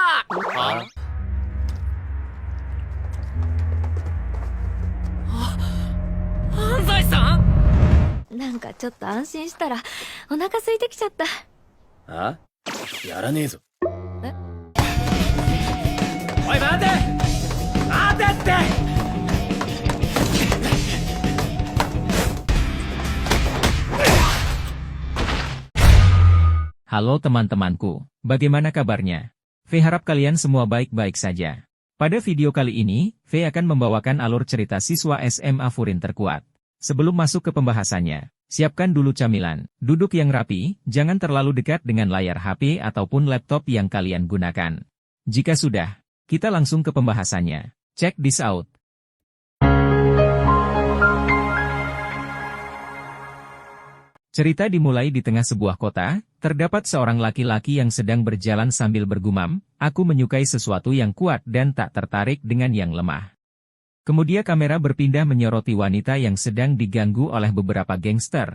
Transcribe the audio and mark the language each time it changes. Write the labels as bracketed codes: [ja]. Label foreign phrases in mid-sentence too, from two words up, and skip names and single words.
[ja] 安西さん。なんかちょっと安心したらお腹空いてきちゃった。やらねえぞ。え？おい待てって。 [id] Halo teman-temanku, bagaimana kabarnya? V harap kalian semua baik-baik saja. Pada video kali ini, V akan membawakan alur cerita siswa SMA Furin terkuat. Sebelum masuk ke pembahasannya, siapkan dulu camilan, duduk yang rapi, jangan terlalu dekat dengan layar HP ataupun laptop yang kalian gunakan. Jika sudah, kita langsung ke pembahasannya. [en] Check this out. [id] Cerita dimulai di tengah sebuah kota, terdapat seorang laki-laki yang sedang berjalan sambil bergumam, "Aku menyukai sesuatu yang kuat dan tak tertarik dengan yang lemah." Kemudian kamera berpindah menyoroti wanita yang sedang diganggu oleh beberapa gangster.